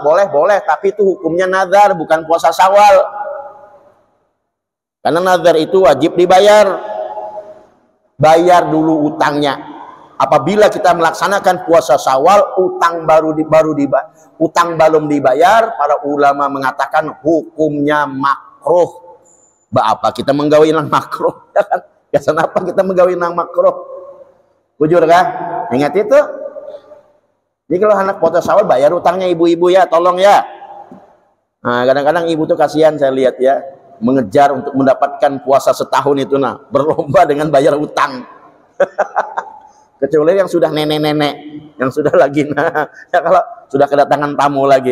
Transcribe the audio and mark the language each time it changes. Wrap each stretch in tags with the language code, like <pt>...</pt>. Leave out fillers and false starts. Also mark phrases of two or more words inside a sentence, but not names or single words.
<id>Boleh, tapi itu hukumnya nazar, bukan puasa Syawal. Karena nazar itu wajib dibayar. Bayar dulu utangnya. Apabila kita melaksanakan puasa Syawal, utang belum dibayar, para ulama mengatakan hukumnya makruh.</id> <bjn>Apa kita menggawi nang makruh?</bjn> <id>Ya kan?</id> <bjn>Ya kenapa kita menggawi nang makruh? Bujur kah? Ingat itu. Jadi kalau anak puasa Syawal bayar utangnya ibu-ibu ya, tolong ya.</bjn> <id>Nah, kadang-kadang ibu tuh kasihan saya lihat ya, mengejar untuk mendapatkan puasa setahun itu, nah berlomba dengan bayar utang. Kecuali yang sudah nenek-nenek, yang sudah lagi nah, ya kalau sudah kedatangan tamu lagi.</id>